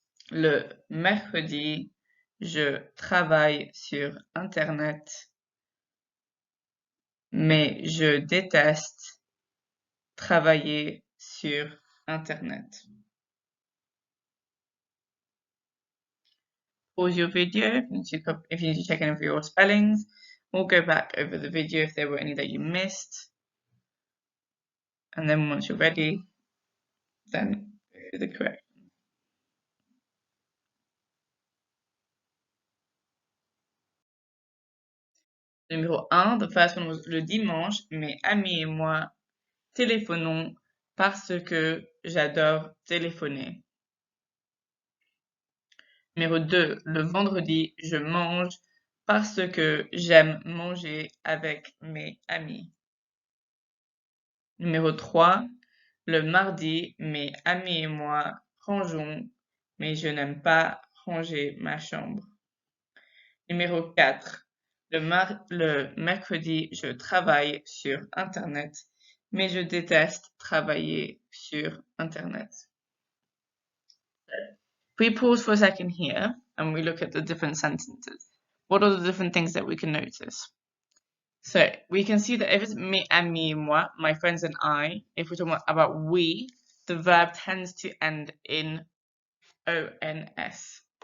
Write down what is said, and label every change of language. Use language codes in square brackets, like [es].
[fr] Le mercredi, je travaille sur Internet, mais je déteste travailler sur Internet. [en] Pause your video if you need to check any of your spellings, or go back over the video if there were any that you missed. And then once you're ready, then go through the correct. [fr] Numéro 1, [en] the first one was [fr] le dimanche, mes amis et moi téléphonons parce que j'adore téléphoner. Numéro 2, le vendredi, je mange parce que j'aime manger avec mes amis. Numéro 3, le mardi, mes amis et moi rangeons, mais je n'aime pas ranger ma chambre. Numéro 4, le mercredi, je travaille sur Internet, mais je déteste travailler sur Internet. [en] If we pause for a second here and we look at the different sentences, what are the different things that we can notice? So we can see that if it's me and me, moi, my friends and I, if we're talking about we, the verb tends to end in ONS.